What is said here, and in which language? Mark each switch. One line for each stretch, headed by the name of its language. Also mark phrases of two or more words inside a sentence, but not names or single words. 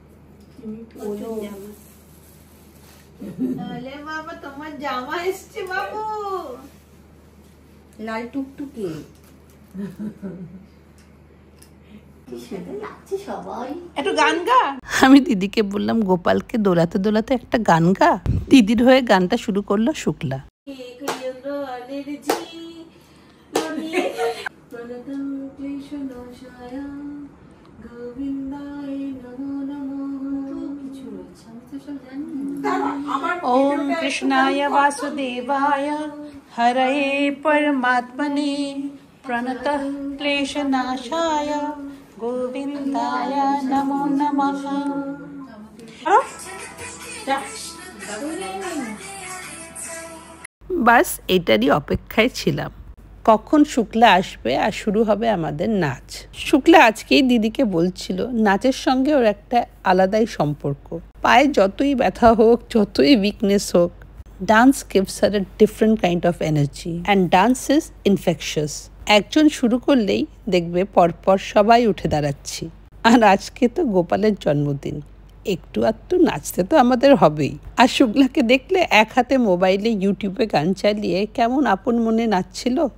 Bangla: তাহলে বাবা তোমার জামা এসছে বাবু, লাল টুকটুকে। একটু গান গা। আমি দিদিকে বললাম গোপালকে দোলাতে দোলাতে একটা গান গা। দিদির হয়ে গানটা শুরু করলো শুক্লা।
Sanskrit: ओम कृष्णाय वासुदेवाय हरये परमात्मने प्रणतः क्लेशनाशाय गोविंदाय नमो नमः।
Bangla: বাস এটারই অপেক্ষায় ছিলাম, কখন শুক্লা আসবে আর শুরু হবে আমাদের নাচ। শুক্লা আজকেই দিদিকে বলছিল নাচের সঙ্গে ওর একটা আলাদাই সম্পর্ক। পায়ে যতই ব্যথা হোক, যতই উইকনেস হোক,
English: ডান্স gives her a different kind of energy and dance is infectious.
Bangla: একজন শুরু করলেই দেখবে পরপর সবাই উঠে দাঁড়াচ্ছি। আর আজকে তো গোপালের জন্মদিন, একটু আধটু নাচতে তো আমাদের হবেই। আর শুক্লাকে দেখলে এক হাতে মোবাইলে ইউটিউবে গান চালিয়ে কেমন আপন মনে নাচছিল।